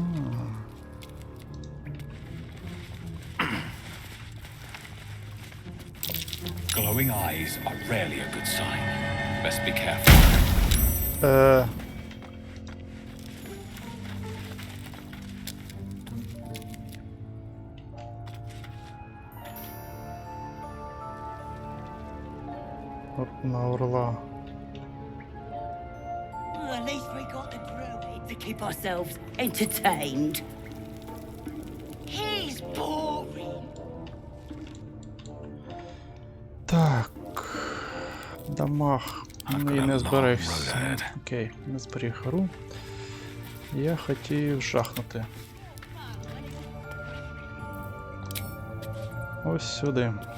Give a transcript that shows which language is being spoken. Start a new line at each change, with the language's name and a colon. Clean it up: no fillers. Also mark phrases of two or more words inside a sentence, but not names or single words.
English: Glowing eyes are rarely a good sign. Best be careful.
Ukrainian: На орла.
English: Well, at least we got the druid to keep ourselves entertained. He's boring.
Ukrainian: Так. Дамаг. Не зберегся. Окей, не зберіг гру. Я хотів жахнути. Ось сюди.